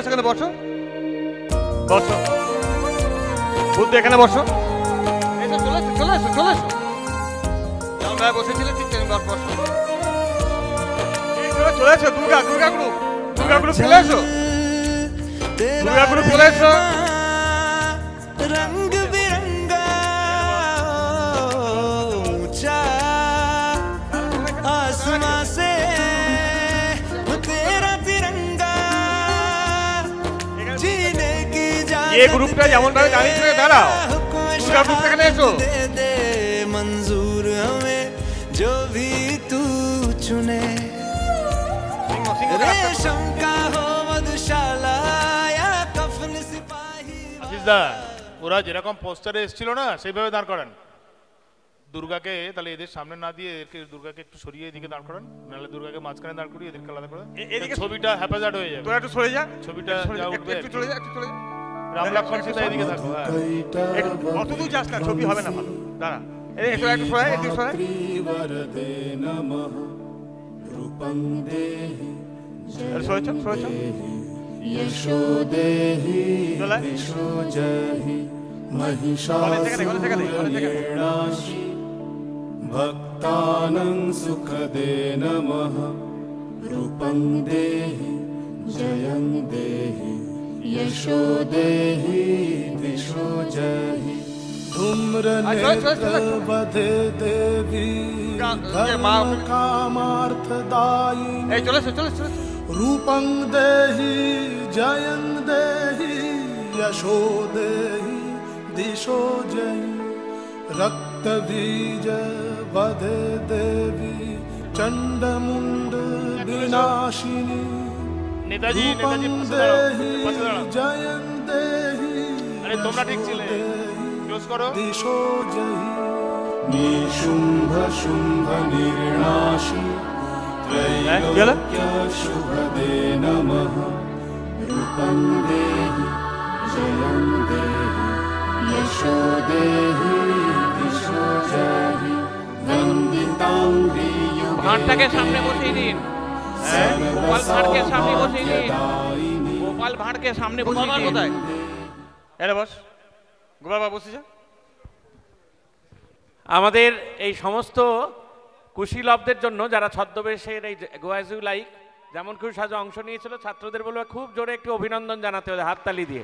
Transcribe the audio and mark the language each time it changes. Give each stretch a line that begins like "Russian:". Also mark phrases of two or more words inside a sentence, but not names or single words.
Bangla: এখানে বসো, বসো, বুদ্ধ এখানে বসো। এসো, চলে এসো, চলে এসো, চলে এসো। যেমন ভাবে বসেছিলে ঠিক তেমনি বসো। চলে এসো, দুর্গা গ্রুপ চলে এসো, দুর্গা গ্রুপ চলে এসো।
Hindi: रंग बिरंगा ऊंचा आसमां से तेरा तिरंगा जीने की
Bangla: ये গ্রুপটা যেমন ভাবে দাঁড়িয়েছিল দাঁড়াও, দুর্গা গ্রুপ এখানে এসো।
Hindi: दे दे मंजूर हमें जो भी तू चुने रेशम का हो मधुशाला या कफन सिपाही।
Bangla: আশিসদা, ওরা যেরকম পোস্টারে এসেছিল না সেইভাবে দাঁড় করান দুর্গাকে। তাহলে এদের সামনে না দিয়ে দুর্গাকে একটু সরিয়ে এদিকে দাঁড় করান, নাহলে দুর্গাকে মাঝখানে দাঁড় করিয়ে এদেরকে আলাদা করে এদিকে ছবিটা হ্যাপাজার্ড হয়ে যাবে। তোরা একটু সরে যা, ছবিটা যা উঠবে একটু চলে যা, একটু চলে যা। রাম লক্ষ্মণ সীতা এদিকে থাকো। হ্যাঁ, অত দূর যাস না, ছবি হবে না ভালো। দাঁড়া, একটু একটু সরাই, একটু সরাই। সরেছ, সরেছ।
Sanskrit: यशोदेहि विशोजहि महिषासुरमर्दिनाशि भक्तानां सुखदे नमः रूपं देहि जयं देहि यशोदेहि विशोजहि धूम्रनेत्रवधे देवी धर्मकामार्थदायिनी
Bangla: এই চলে এসো, চলে এসো।
Sanskrit: रूपं देहि जयं देहि यशो देहि दिशो जयि रक्तबीज वधे देवी चण्डमुण्ड विनाशिनी নেতাজি रूपं देहि जयं देहि
Bangla: আরে তোমরা ঠিক ছিলে, ক্লোজ করো।
Sanskrit: दिशो जयि निशुम्भ शुम्भ निर्णाशि त्रैलोक्य शुभदे नमः रूपं देहि जयं देहि यशो देहि दिशो जयि वन्दिताङ्घ्रि
Bangla: ভাঁড়টাকে সামনে বসিয়ে দিন, গোপাল ভাঁড়কে সামনে বসিয়ে দিন, গোপাল ভাঁড়কে সামনে বসিয়ে দিন। কোথায়? এরে বস, গোপাল বাবু বসে যা। আমাদের এই সমস্ত কুশীলবদের জন্য যারা ছদ্মবেশের এই গোয়াজু লাইক যেমন খুশি সাজে অংশ নিয়েছিল, ছাত্রদের বলবো খুব জোরে একটি অভিনন্দন জানাতে হবে, হাততালি দিয়ে।